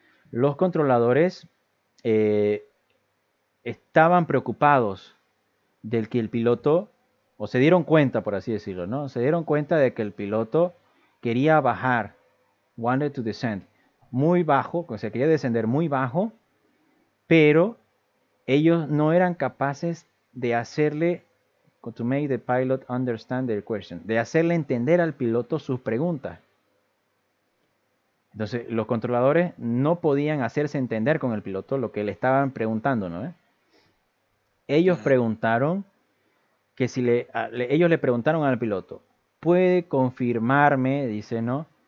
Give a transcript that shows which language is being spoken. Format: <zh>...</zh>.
<es>Los controladores estaban preocupados del que el piloto, o se dieron cuenta, por así decirlo, ¿no? Se dieron cuenta de que el piloto quería bajar,</es> <en>wanted to descend,</en> <es>muy bajo, o sea, quería descender muy bajo, pero ellos no eran capaces de hacerle</es> <en>to make the pilot understand their question.</en> <es>De hacerle entender al piloto sus preguntas. Entonces, los controladores no podían hacerse entender con el piloto lo que le estaban preguntando, ¿no? Ellos preguntaron que si ellos le preguntaron al piloto, ¿puede confirmarme, dice, ¿no?</es>